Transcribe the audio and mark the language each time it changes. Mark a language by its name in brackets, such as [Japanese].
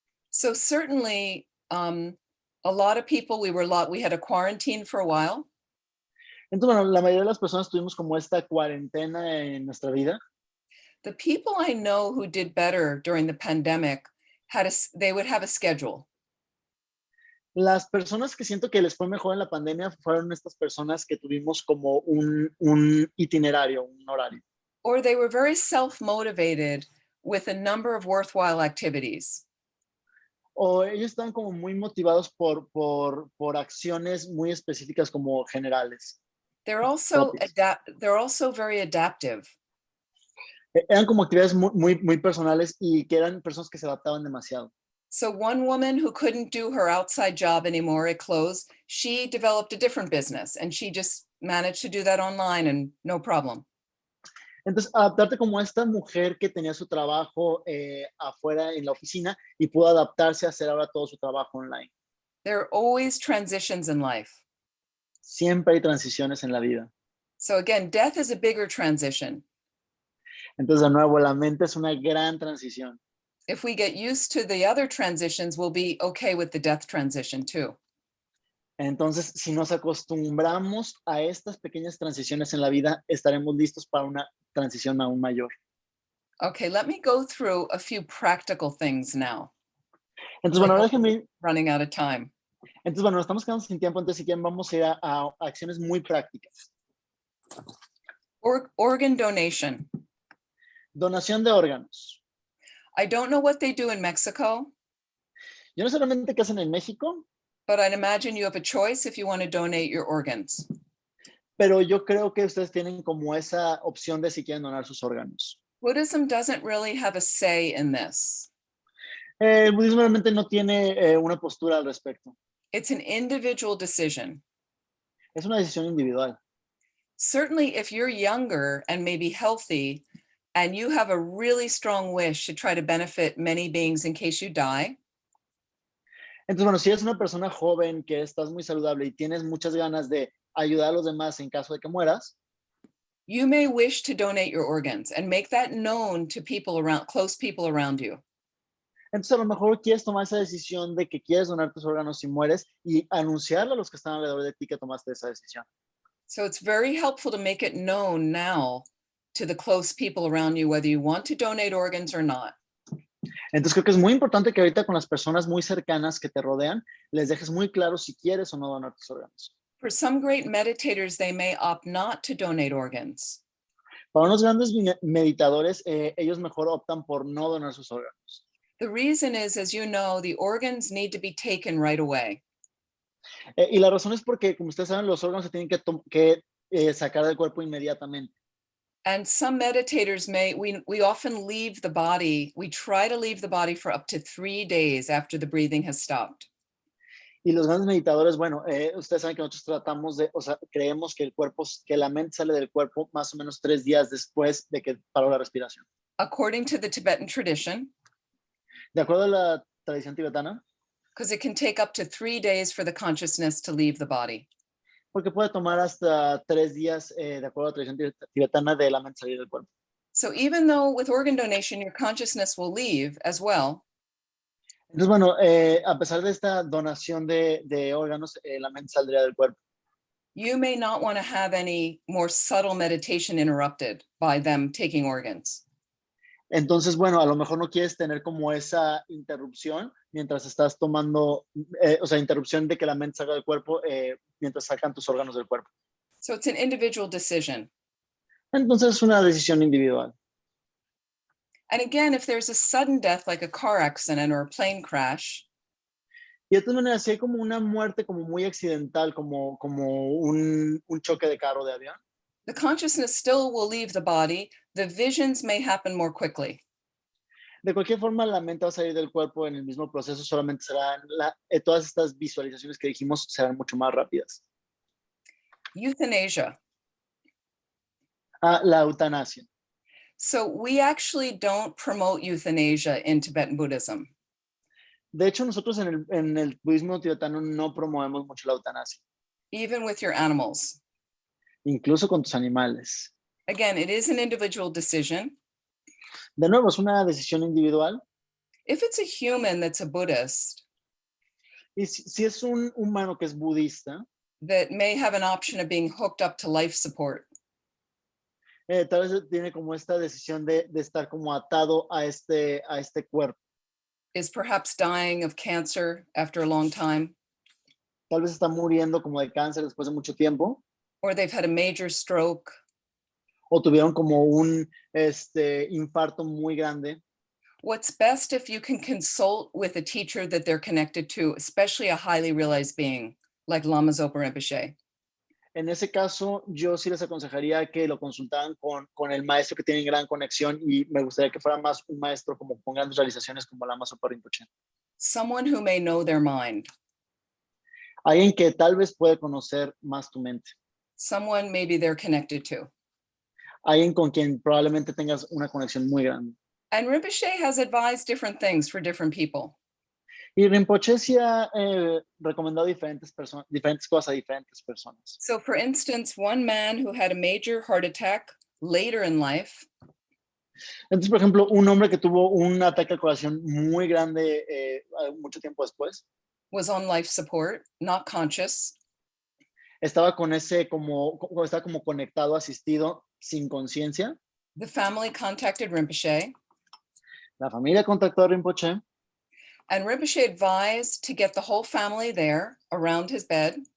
[English] So certainly, a lot of people, we had a quarantine for a while. [Spanish] Entonces, bueno, la mayoría de las personas tuvimos como esta cuarentena en nuestra vida. [English] The people I know who did better during the pandemic they would have a schedule. [Spanish] Las personas que siento que les fue mejor en la pandemia fueron estas personas que tuvimos como un itinerario, un horario. [English] Or they were very self-motivated with a number of worthwhile activities. [Spanish] O ellos están como muy motivados por acciones muy específicas como generales. [English] They're also very adaptive. [Spanish] Eran como actividades muy personales y que eran personas que se adaptaban demasiado. [English] So one woman who couldn't do her outside job anymore, it closed, she developed a different business and she just managed to do that online and no problem. [Spanish] Entonces, adaptarte como esta mujer que tenía su trabajo afuera en la oficina y pudo adaptarse a hacer ahora todo su trabajo online. [English] There are always transitions in life. [Spanish] Siempre hay transiciones en la vida. [English] So again, death is a bigger transition. [Spanish] Entonces, de nuevo, la mente es una gran transición. [English] If we get used to the other transitions, we'll be okay with the death transition too. [Spanish] Entonces, si nos acostumbramos a estas pequeñas transiciones en la vida, estaremos listos para una transición aún mayor. [English] Okay, let me go through a few practical things now. [Spanish] Entonces, bueno, déjenme... [English] Running out of time. [Spanish] Entonces, bueno, estamos quedando sin tiempo, entonces si quieren vamos a ir a acciones muy prácticas. [English] Organ donation. [Spanish] Donación de órganos. [English] I don't know what they do in Mexico. [Spanish] Yo no sé realmente qué hacen en México. [English] But I'd imagine you have a choice if you want to donate your organs. [Spanish] Pero yo creo que ustedes tienen como esa opción de si quieren donar sus órganos. [English] Buddhism doesn't really have a say in this. [Spanish] El budismo realmente no tiene una postura al respecto. [English] It's an individual decision. [Spanish] Es una decisión individual. [English] Certainly, if you're younger and maybe healthy, and you have a really strong wish to try to benefit many beings in case you die, [Spanish] Entonces, bueno, si eres una persona joven que estás muy saludable y tienes muchas ganas de ayudar a los demás en caso de que mueras, [English] you may wish to donate your organs and make that known to people around, close people around you. [Spanish] entonces a lo mejor quieres tomar esa decisión de que quieres donar tus órganos si mueres y anunciarle a los que están alrededor de ti que tomaste esa decisión. [English] So it's very helpful to make it known now to the close people around you, whether you want to donate organs or not. [Spanish] Entonces creo que es muy importante que ahorita con las personas muy cercanas que te rodean, les dejes muy claro si quieres o no donar tus órganos. [English] For some great meditators, they may opt not to donate organs. [Spanish] Para unos grandes meditadores, ellos mejor optan por no donar sus órganos. [English] The reason is, as you know, the organs need to be taken right away. [Spanish] Y la razón es porque, como ustedes saben, los órganos se tienen que sacar del cuerpo inmediatamente. [English] And some meditators we often leave the body, we try to leave the body for up to 3 days after the breathing has stopped. [Spanish] Y los grandes meditadores, bueno, ustedes saben que nosotros tratamos de, o sea, creemos que que la mente sale del cuerpo más o menos 3 días después de que paró la respiración. [English] According to the Tibetan tradition, [Spanish] De acuerdo a la tradición tibetana, [English] because it can take up to 3 days for the consciousness to leave the body. [Spanish] porque puede tomar hasta 3 días, de acuerdo a la tradición tibetana, de la mente salir del cuerpo. [English] So even though with organ donation, your consciousness will leave as well, [Spanish] Entonces, bueno, a pesar de esta donación de órganos, la mente saldría del cuerpo. [English] you may not want to have any more subtle meditation interrupted by them taking organs. [Spanish] Entonces, bueno, a lo mejor no quieres tener como esa interrupción mientras estás tomando, o sea, interrupción de que la mente salga del cuerpo mientras sacan tus órganos del cuerpo. [English] So it's an individual decision. [Spanish] Entonces es una decisión individual. [English] And again, if there's a sudden death like a car accident or a plane crash, [Spanish] Y de todas maneras, si hay como una muerte como muy accidental, como un choque de carro, de avión, [English] the consciousness still will leave the body. The visions may happen more quickly. [Spanish] de cualquier forma la mente va a salir del cuerpo en el mismo proceso, solamente serán, todas estas visualizaciones que dijimos serán mucho más rápidas. [English] Euthanasia. [Spanish] La eutanasia. [English] So we actually don't promote euthanasia in Tibetan Buddhism. [Spanish] De hecho, nosotros en el budismo tibetano no promovemos mucho la eutanasia, [English] Even with your animals. [Spanish] incluso con tus animales. [English] Again, it is an individual decision. [Spanish] De nuevo, es una decisión individual. [English] If it's a human that's a Buddhist, [Spanish] Y si es un humano que es budista, [English] that may have an option of being hooked up to life support, [Spanish] tal vez tiene como esta decisión de estar como atado a este cuerpo. [English] is perhaps dying of cancer after a long time, [Spanish] Tal vez está muriendo como de cáncer después de mucho tiempo, [English] or they've had a major stroke, [Spanish] o tuvieron como un infarto muy grande. [English] what's best if you can consult with a teacher that they're connected to, especially a highly realized being like Lama Rinpoché. [Spanish] En ese caso, yo sí les aconsejaría que lo consultaran con el maestro que tiene gran conexión, y me gustaría que fuera más un maestro como con grandes realizaciones como Lama Rinpoché. [English] Someone who may know their mind, [Spanish] Alguien que tal vez puede conocer más tu mente. [English] someone maybe they're connected to. [Spanish] Alguien con quien probablemente tengas una conexión muy grande. [English] And Rinpoché has advised different things for different people. [Spanish] Y Rinpoché sí ha recomendado diferentes cosas a diferentes personas. [English] So for instance, one man who had a major heart attack later in life [Spanish] Entonces, por ejemplo, un hombre que tuvo un ataque al corazón muy grande mucho tiempo después, [English] was on life support, not conscious, [Spanish] estaba estaba como conectado, asistido, sin conciencia. [English] the family contacted Rinpoché, [Spanish] La familia contactó a Rinpoché, [English] and Rinpoché advised to get the whole family there around his bed,